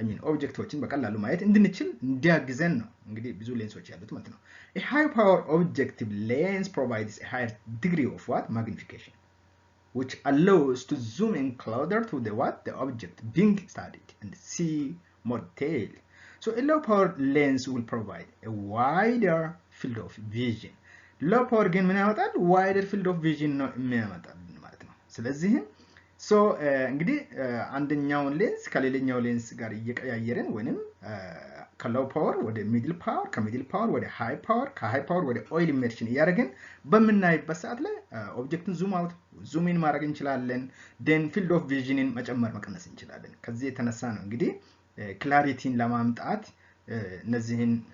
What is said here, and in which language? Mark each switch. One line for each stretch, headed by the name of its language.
Amharic: ኦብጀክቶችን በቀላሉ ማየት እንድንችል እንዲያግዘን ነው እንግዲህ ብዙ ሌንሶች ያሉት ማለት ነው።
English: a high power objective lens provides a higher degree of magnification which allows to zoom in closer to the object being studied and see more detail. So a low power lens will provide a wider field of vision.
Amharic: Low power ግን ምን ያመጣል?
English: wider field of vision
Amharic: ነው የሚያመጣል ማለት ነው። ስለዚህ እንግዲህ አንደኛውን ሌንስ ከሌላኛው ሌንስ ጋር እየቀያየርን ወይንም ከሎው ፓወር ወደ ሚድል ፓወር፣ ከሚድል ፓወር ወደ ሃይ ፓወር፣ ከሃይ ፓወር ወደ ኦይል ኢመርሽን እያደረግን በምናይበት ሰዓት ላይ ኦብጀክቱን ዙም አውት ዙም ኢን ማድረግ እንችላለን። ዴን ፊልድ ኦፍ ቪዥንን መጨመር መቀነስ እንችላለን። ከዚህ የተነሳ ነው እንግዲህ ክላሪቲን ለማምጣት እነዚህን